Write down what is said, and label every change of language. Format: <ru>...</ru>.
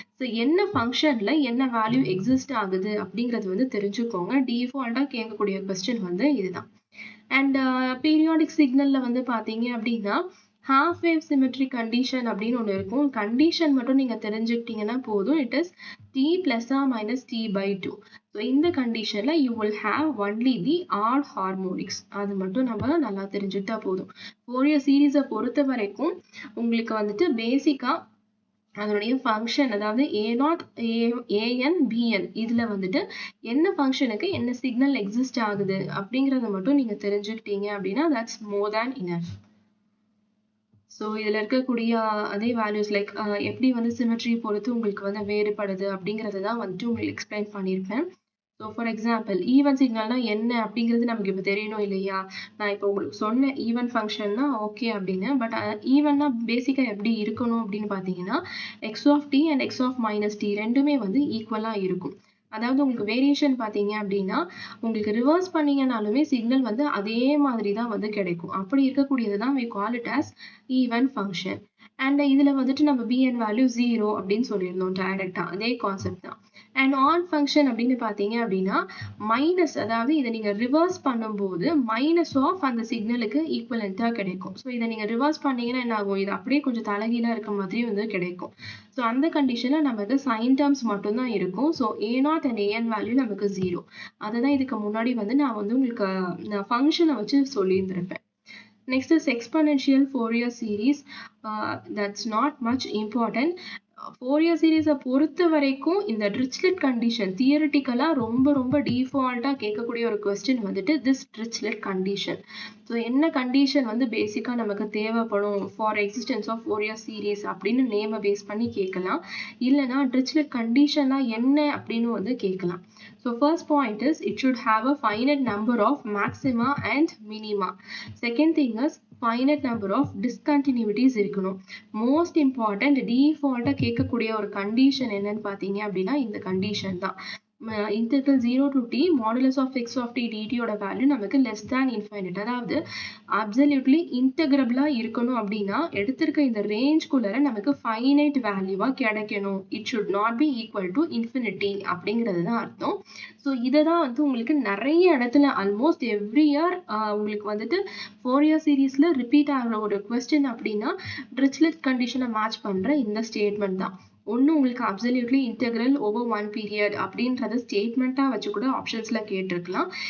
<ta>So என்ன ஃபங்க்ஷன்ல என்ன வேல்யூ எக்ஸிஸ்ட் ஆகுது அப்படிங்கிறது வந்து தெரிஞ்சுக்கோங்க. டிஃபால்ட்டா கேட்கக்கூடிய கொஸ்டின் வந்து இதுதான். அண்ட் பீரியாடிக் சிக்னல்ல வந்து பார்த்தீங்க அப்படின்னா half wave symmetry condition அப்படின்னு ஒன்று இருக்கும். கண்டிஷன் மட்டும் நீங்க தெரிஞ்சுக்கிட்டீங்கன்னா போதும்.</ta> <en>It is t plus or minus t by 2. So இந்த கண்டிஷன்ல you will have only the odd harmonics.</en> <ta>அது மட்டும் நம்ம நல்லா தெரிஞ்சுக்கிட்டா போதும். ஃபோரியர் சீரீஸை பொறுத்த வரைக்கும் உங்களுக்கு வந்துட்டு பேசிக்கா அதனுடைய ஃபங்க்ஷன் அதாவது a0 an bn இதுல வந்துட்டு என்ன ஃபங்க்ஷனுக்கு என்ன சிக்னல் எக்ஸிஸ்ட் ஆகுது அப்படிங்கறத மட்டும் நீங்க தெரிஞ்சுக்கிட்டீங்க அப்படின்னா that's more than enough. So இதில் இருக்கக்கூடிய அதே வேல்யூஸ் லைக் எப்படி வந்து சிமெட்ரி பொறுத்து உங்களுக்கு வந்து வேறுபடுது அப்படிங்கிறது தான் வந்துட்டு உங்களுக்கு எக்ஸ்பிளைன் பண்ணியிருப்பேன். ஸோ ஃபார் எக்ஸாம்பிள் ஈவன் சிக்னல்னா என்ன அப்படிங்கிறது நமக்கு இப்போ தெரியணும் இல்லையா? நான் இப்போ உங்களுக்கு சொன்ன ஈவன் ஃபங்க்ஷன்னா ஓகே அப்படின்னு. பட் ஈவன்னா பேசிக்காக எப்படி இருக்கணும் அப்படின்னு பார்த்தீங்கன்னா X of D and X of minus D ரெண்டுமே வந்து ஈக்குவலாக இருக்கும். அதாவது உங்களுக்கு வேரியேஷன் பார்த்தீங்க அப்படின்னா உங்களுக்கு ரிவர்ஸ் பண்ணீங்கனாலுமே சிக்னல் வந்து அதே மாதிரி தான் வந்து கிடைக்கும். அப்படி இருக்கக்கூடியது தான் we call it as even function. And இதில் வந்துட்டு நம்ம bn வேல்யூ 0 அப்படின்னு சொல்லியிருந்தோம் டைரக்டா, அதே கான்செப்ட் தான். அண்ட் ஆட் ஃபங்க்ஷன் அப்படின்னு பார்த்தீங்க அப்படின்னா மைனஸ், அதாவது இதை நீங்கள் ரிவர்ஸ் பண்ணும்போது மைனஸ் ஆஃப் அந்த சிக்னலுக்கு ஈக்குவலண்ட்டாக கிடைக்கும். ஸோ இதை நீங்கள் ரிவர்ஸ் பண்ணீங்கன்னா என்ன ஆகும், இது அப்படியே கொஞ்சம் தலைகீழாக இருக்க மாதிரி வந்து கிடைக்கும். ஸோ அந்த கண்டிஷனில் நமக்கு சைன் டேர்ம்ஸ் மட்டும்தான் இருக்கும். So a0 and an value நமக்கு 0. அதை தான் இதுக்கு முன்னாடி வந்து நான் வந்து உங்களுக்கு நான் ஃபங்க்ஷனை வச்சு சொல்லியிருந்திருப்பேன்.</ta> <en>Next is exponential Fourier series. That's not much important.</en> <ta>Fourier series பொறுத்த வரைக்கும் இந்த Dirichlet condition தியரிட்டிக்கலா ரொம்ப டிஃபால்ட்டா கேட்கக்கூடிய ஒரு கொஸ்டின் வந்துட்டு this Dirichlet condition. ஸோ என்ன கண்டிஷன் வந்து பேசிக்கா நமக்கு தேவைப்படும் for existence of Fourier series அப்படின்னு நேமை பேஸ் பண்ணி கேட்கலாம். இல்லைன்னா Dirichlet conditionனா என்ன அப்படின்னு வந்து கேட்கலாம்.</ta> <en>So first point is it should have a finite number of maxima and minima. Second thing is finite number of discontinuities இருக்கணும்.</en> <ta>Most important default கேட்கக்கூடிய ஒரு கண்டிஷன் என்னன்னு பார்த்தீங்க அப்படின்னா இந்த கண்டிஷன் தான். integral 0 to t modulus of x of t dt ஓட value நமக்கு less than infinite, அதாவது absolutely integrable இருக்கணும் அப்படின்னா எடுத்திருக்க இந்த ரேஞ்ச்குள்ளர நமக்கு finite வேல்யூவா கிடைக்கணும். it should not be equal to infinity அப்படிங்கிறது தான் அர்த்தம். ஸோ இதை தான் வந்து உங்களுக்கு நிறைய இடத்துல ஆல்மோஸ்ட் எவ்ரி இயர் உங்களுக்கு வந்துட்டு ஃபோரியர் சீரீஸ்ல ரிப்பீட் ஆகிற ஒரு கொஸ்டின் அப்படின்னா Dirichlet கண்டிஷனை மேட்ச் பண்ற இந்த ஸ்டேட்மெண்ட் தான். ஒன்று உங்களுக்கு absolutely integral over one period அப்படின்றத ஸ்டேட்மெண்ட்டாக வச்சு கூட ஆப்ஷன்ஸில் கேட்டிருக்கலாம்.</ta>